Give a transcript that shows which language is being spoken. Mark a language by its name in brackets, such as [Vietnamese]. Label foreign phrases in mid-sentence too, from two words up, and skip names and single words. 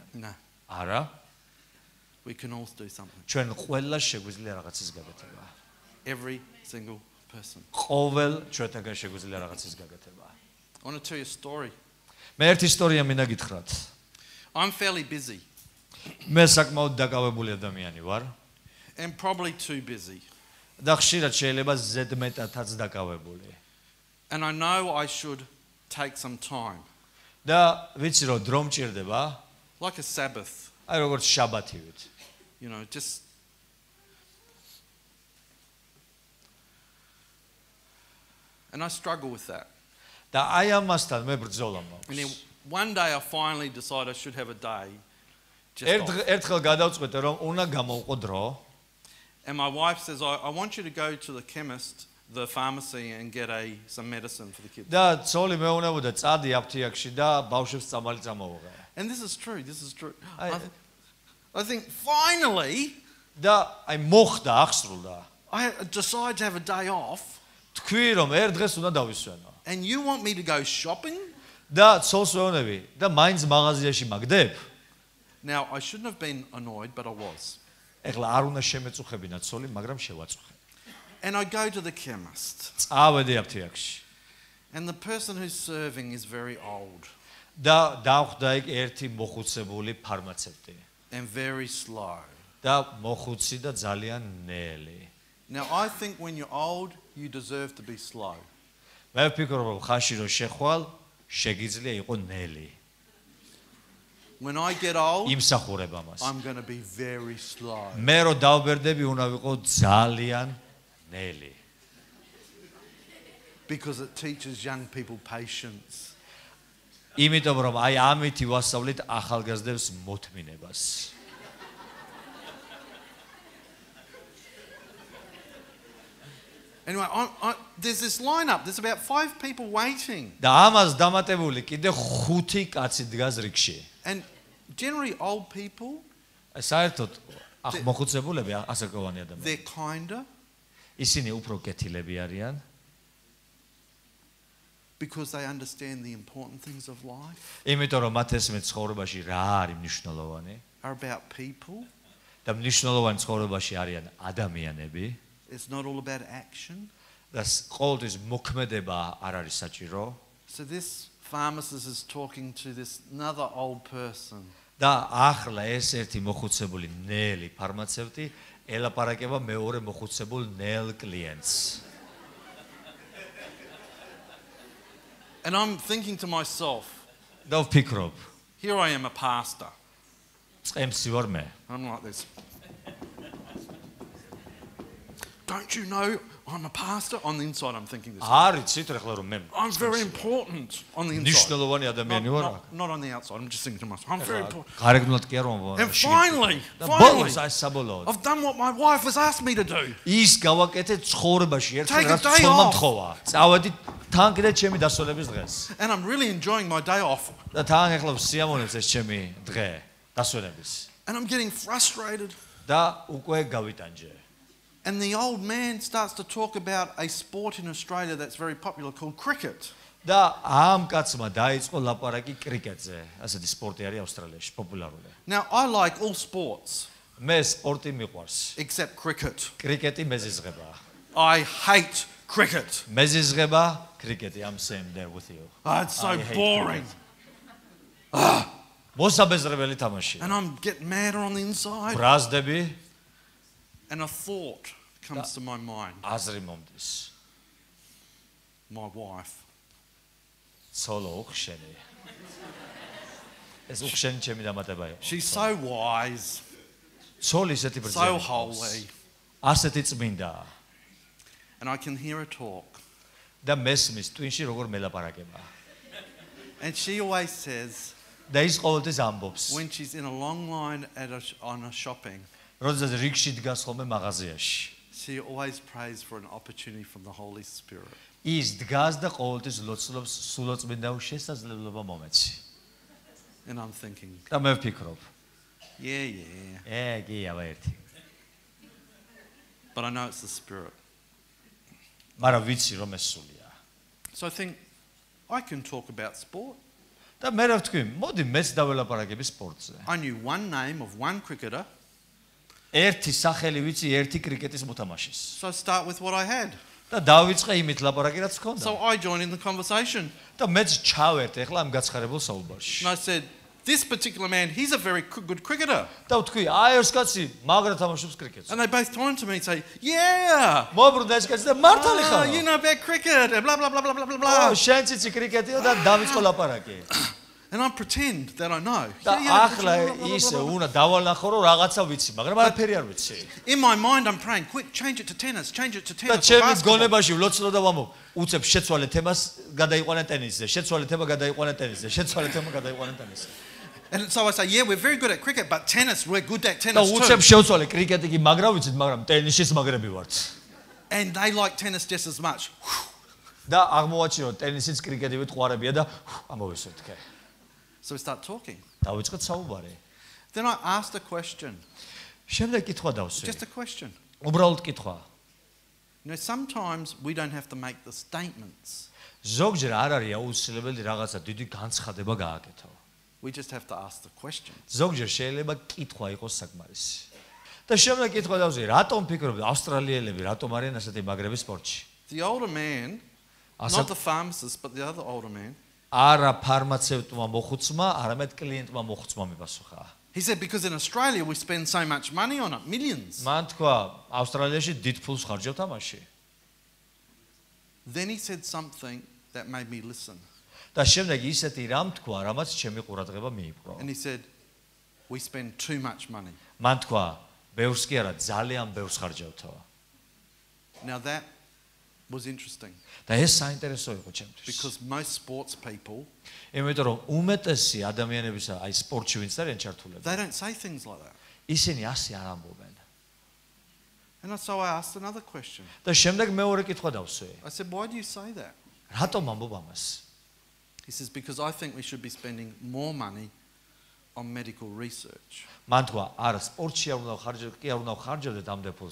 [English] No. [Georgian] არა. [English] We can all do something. [Georgian] ჩვენ ყველა შეგვიძლია რაღაცის გაკეთება. [English] Every single person. [Georgian] ყოველ ჩვენთაგან შეგვიძლია რაღაცის გაკეთება. [English] I want to tell you a story. [Georgian] მე ერთი ისტორია მინდა გითხრათ. [English] I'm fairly busy. [Georgian] მე საკმაოდ დაკავებული ადამიანი ვარ. [English] And probably too busy. [Georgian] და ხშირად შეიძლება ზედმეტადაც დაკავებული. [English] And I know I should take some time. [Georgian] და ვიცი რომ დრო მჭირდება, [English] Like a Sabbath. [Georgian] აი როგორც შაბათივით. [English] You know, just and I struggle with that. [Georgian] და აი ამასთან მე ბრძოლა მაქვს. [English] And then one day I finally decided I should have a day. Just off. [Georgian] ერთხელ გადავწყვეტე რომ უნდა გამოვყო დრო. [English] And my wife says, I want you to go to the chemist, the pharmacy, and get some medicine for the kids. [Georgian] და ცოლი მეუნებოდა წადი აფთიაქში და ბავშვებს წამალი წამოვუღე. [English] And this is true. I think finally [Georgian] და აი მოხდა აღსრულდა. [English] I decide to have a day off. [Georgian] თქვი რომ ერთ დღეს უნდა დავისვენო. [English] And you want me to go shopping? [Georgian] და ცოლს ვეუბნები და მაინც მაღაზიაში მაგდებ. [English] Now I shouldn't have been annoyed, but I was. [Georgian] ეხლა არ უნდა შემეწუხებინა ცოლი, მაგრამ შევაწუხე. [English] And I go to the chemist. [Georgian] წავედი აფთიაქში. [English] And the person who's serving is very old. [Georgian] და დავხვდა იქ ერთი მოხუცებული ფარმაცევტი. [English] And very slow. [Georgian] და მოხუცი და ძალიან ნელი. [English] Now I think when you're old, you deserve to be slow. [Georgian] მე ვფიქრობ რომ ხაში რომ შეხვალ, შეგიძლია იყო ნელი. [English] When I get old, [Georgian] იმსახურება მას. [English] I'm going to be very slow. [Georgian] მე რო დავბერდები, უნდა ვიყო ძალიან ნელი. [English] Because it teaches young people patience. [Georgian] იმიტომ რომ აი ამით ვასწავლით ახალგაზრდებს მოთმინებას. [English] Anyway, there's this lineup. There's about 5 people waiting. [Georgian] და ამას დამატებული კიდე 5 კაცი დგას რიგში. [English] And generally old people, [Georgian] საერთოდ მოხუცებულები ასაკოვანი ადამიანები. [English] they're kinder. [Georgian] ისინი უფრო კეთილები არიან. [English] Because they understand the important things of life. [Georgian] იმიტომ რომ მათ ესმის ცხოვრებაში რა არის მნიშვნელოვანი. [English] Are about people. [Georgian] და მნიშვნელოვანი ცხოვრებაში არიან ადამიანები. [English] It's not all about action. [Georgian] და ყოველთვის მოქმედება არ არის საჭირო. [English] So this pharmacist is talking to this another old person. [Georgian] და ახლა ეს ერთი მოხუცებული ნელი ფარმაცევტი ელაპარაკება მეორე მოხუცებულ ნელ კლიენტს. [English] And I'm thinking to myself, [Georgian] და ვფიქრობ, [English] here I am a pastor. [Georgian] წემსი ვარ მე. [English] I'm like this. Don't you know I'm a pastor? On the inside I'm thinking this. [Georgian] არიცით ახლა რომ მე [English] I'm very important on the inside. [Georgian] ნიშნულოვანი ადამიანი ვარ. [English] Not on the outside. I'm just thinking to myself, I'm very important. [Georgian] გარეგნულად კი არ ვარ. [English] And finally, I've done what my wife has asked me to do. [Georgian] ის გავაკეთე ცხოვრებაში ერთ [English] Take a [Georgian] რაც [English] day [Georgian] ცოლმა [English] off. [Georgian] მთხოვა. წავედი თან კიდე ჩემი დასვენების დღეს. [English] And I'm really enjoying my day off. [Georgian] და თან ახლა სიამოვნებს ეს ჩემი დღე დასვენების. [English] And I'm getting frustrated. [Georgian] და უკვე გავიტანჯე. [English] And the old man starts to talk about a sport in Australia that's very popular called cricket. [Georgian] და ამ კაცმა დაიწყო ლაპარაკი კრიკეტზე. ასეთი სპორტი არის ავსტრალიაში პოპულარული. [English] Now I like all sports [Georgian] მე სპორტი მიყვარს. [English] except cricket. [Georgian] კრიკეტი მეზიზღება. [English] I hate cricket. [Georgian] მეზიზღება კრიკეტი. [English] I'm same there with you. Oh, it's so boring. [Georgian] მოსაბეზრებელი თამაშია. [English] And I'm getting madder on the inside. [Georgian] ბრაზდები [English] And a thought comes to my mind. [Georgian] აზრი მომდის. [English] My wife. [Georgian] სოლო უხშენი. ეს უხშენი ჩემი დამატება იყო. [English] She's so wise. [Georgian] ცოლი ისეთი ბრძენი. [English] So holy. [Georgian] ასეთი წმინდა. [English] And I can hear her talk. [Georgian] და მესმის ტვინში როგორ მელაპარაკება. [English] And she always says, [Georgian] და ის ყოველთვის ამბობს, [English] when she's in a long line on a shopping, [Georgian] როდესაც რიგში დგას ხოლმე მაღაზიაში. [English] she always prays for an opportunity from the Holy Spirit. [Georgian] ის დგას და ყოველთვის ლოცულობს სულოწმინდა შესაძლებლობა მომეცი. [English] And I'm thinking, [Georgian] და მე ვფიქრობ, [English] yeah. [Georgian] კი აბა ერთი. [English] But I know it's the Spirit. [Georgian] მაგრამ ვიცი რომ ეს სულია. [English] So I think, I can talk about sport. [Georgian] და მე რა ვთქვი, მოდი მეც დაველაპარაკები სპორტზე. [English] I knew one name of one cricketer. [Georgian] ერთი სახელი ვიცი ერთი კრიკეტის მოთამაშის. [English] So I start with what I had. [Georgian] და დავიწყე იმით ლაპარაკი რაც მქონდა. [English] So I joined in the conversation. [Georgian] და მეც ჩავერტე ახლა ამ გაცხარებულ საუბარში. [English] And I said, this particular man, he's a very good cricketer. [Georgian] და ვთქვი, აი ეს კაცი მაგრა თამაშობს კრიკეტს. [English] And they both turn to me and say, yeah. [Georgian] მოbrუნდა ეს კაცი და მართალი [English] Oh, [Georgian] ხარ. [English] you know about cricket and blah, blah, blah, blah, blah, blah, blah. [Georgian] შენ ციცი კრიკეტიო და დავიწყო ლაპარაკი. [English] And I pretend that I know. [Georgian] და ახლა ისე უნდა დავალახო რომ რაღაცა ვიცი, მაგრამ არაფერი არ ვიცი. [English] In my mind, I'm praying, quick, change it to tennis, change it to [Georgian] და [English] tennis. [Georgian] ჩემი გონებაში ვლოცულობ და ვამბობ, უცებ შეცვალე თემას გადაიყვანე ტენისზე, შეცვალე თემა გადაიყვანე ტენისზე, შეცვალე თემა გადაიყვანე ტენისზე. [English] And so I say, yeah, we're very good at cricket, but tennis, we're good at [Georgian] და [English] tennis [Georgian] უცებ [English] too. [Georgian] შევცვალე კრიკეტი კი მაგრა ვიცით, მაგრამ ტენისის მაგრები ვართ. [English] And they like tennis just as much. [Georgian] და აღმოვაჩინო ტენისიც კრიკეტივით ყვარებია და ამოვისვით კე. [English] So we start talking. [Georgian] დავიწყეთ საუბარი. [English] Then I asked a question. [Georgian] შემდეგ კითხვა დავსვი. [English] Just a question. [Georgian] უბრალოდ კითხვა. [English] You know, sometimes we don't have to make the statements. [Georgian] ზოგჯერ არ არის აუცილებელი რაღაცა დიდი განცხადება გააკეთო. [English] We just have to ask the question. [Georgian] ზოგჯერ შეიძლება კითხვა იყოს საკმარისი. და შემდეგ კითხვა დავსვი, რატომ ფიქრობთ ავსტრალიელები რატომ არიან ასეთი მაგრები სპორტში? [English] The older man, not the pharmacist, but the other older man. [Georgian] არა ფარმაცევტმა მოხუცმა, არამედ კლიენტმა მოხუცმა მიპასუხა. [English] He said, because in Australia we spend so much money on it, millions. [Georgian] მან თქვა, ავსტრალიაში დიდ ფულს ხარჯავთ ამაში. [English] Then he said something that made me listen. [Georgian] და შემდეგ ისეთი რამ თქვა, რამაც ჩემი ყურადღება მიიპყრო. [English] And he said, we spend too much money. [Georgian] მან თქვა, ბევრს კი არა, ძალიან ბევრს ხარჯავთო. [English] Now that was interesting. [Georgian] და ეს საინტერესო იყო ჩემთვის. [English] Because most sports people, [Georgian] იმიტომ რომ უმეტესი ადამიანებისა, აი სპორტში ვინც არიან ჩართულები, [English] they don't say things like that. [Georgian] ისინი ასე არ ამბობენ. [English] And so I asked another question. [Georgian] და შემდეგ მეორე კითხვა დავსვი. [English] I said, why do you say that? [Georgian] რატომ ამბობ ამას? [English] He says, because I think we should be spending more money on medical research. [Georgian] მან თქვა, არა, სპორტში არ უნდა ხარჯავდეთ, კი არ უნდა ხარჯავდეთ ამდენ ფულს.